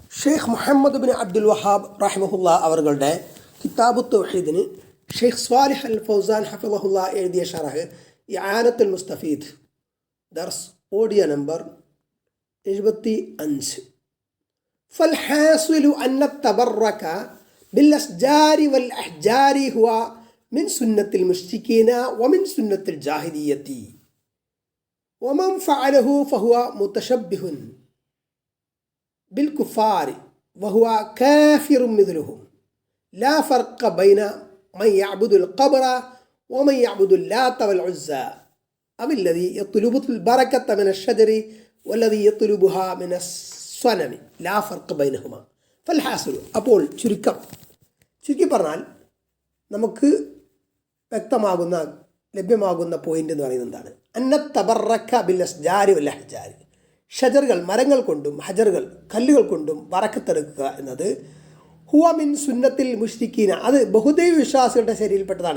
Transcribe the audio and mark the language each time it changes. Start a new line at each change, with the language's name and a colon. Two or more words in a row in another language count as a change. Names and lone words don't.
Malayalam: ഷെയ്ഖ് മുഹമ്മദ് ബിൻ അബ്ദുൽ വഹാബ് റഹിമഹുല്ല അവരുടെ കിതാബു തൗഹീദിന് ഷെയ്ഖ് സ്വാലിഹ് അൽ ഫൗസാൻ ഹഫിളഹുല്ല എഴുതിയ ഷറഹ് ഇആനത്തുൽ മുസ്തഫീദ് ദർസ്
English: audio number
Malayalam: 75.
Arabic: فالحاصل أن التبرك بالأشجار والأحجار هو من سنة المشركين ومن سنة الجاهلية ومن فعله فهو متشبه بالكفار وهو كافر مثلهم لا فرق بين من يعبد القبر ومن يعبد اللات والعزى أو الذي يطلب البركة من الشجر والذي يطلبها من الصنم لا فرق بينهما فالحاصل
Malayalam: അപ്പോൾ ചുരുക്കി പറഞ്ഞാൽ നമുക്ക് വ്യക്തമാകുന്ന ലഭ്യമാകുന്ന പോയിന്റ് എന്ന് പറയുന്നത് എന്താണ്?
Arabic: أن التبرك بالأشجار والأحجار,
Malayalam: ഷജറുകൾ മരങ്ങൾ കൊണ്ടും ഹജറുകൾ കല്ലുകൾ കൊണ്ടും ബറക്കത്തെടുക്കുക എന്നത്
Arabic: هو من سنة المشركين,
Malayalam: അത് ബഹുദൈവ വിശ്വാസികളുടെ ശൈലിയിൽപ്പെട്ടതാണ്.